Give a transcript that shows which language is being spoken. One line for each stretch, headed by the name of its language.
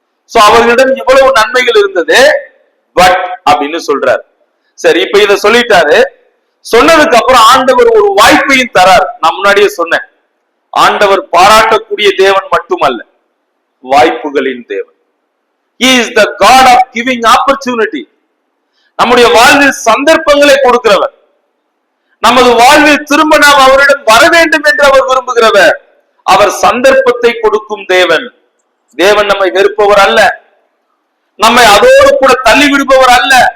Tamil: So அவர்களிடம் இவ்வளவு நன்மைகள் இருந்தது, பட் அப்படின்னு சொல்றாரு. சரி, இப்ப இத சொல்லிட்டாரு. சொன்னதுக்கு அப்புறம் ஆண்டவர் ஒரு வாய்ப்பையும் தரார். நான் முன்னாடியே சொன்னேன், ஆண்டவர் பாராட்டக்கூடிய தேவன் மட்டுமல்ல, வாய்ப்புகளின் தேவன்.
English: He is the God of giving opportunity.
Tamil: நம்முடைய வாழ்வில் சந்தர்ப்பங்களை கொடுக்கிறவர். நமது வாழ்வில் திரும்ப நாம் அவரிடம் வர வேண்டும் என்று அவர் விரும்புகிறவர். அவர் சந்தர்ப்பத்தை கொடுக்கும் தேவன். தேவன் நம்மை வெறுப்பவர் அல்ல, நம்மை அதோடு கூட தள்ளி விடுபவர் அல்ல.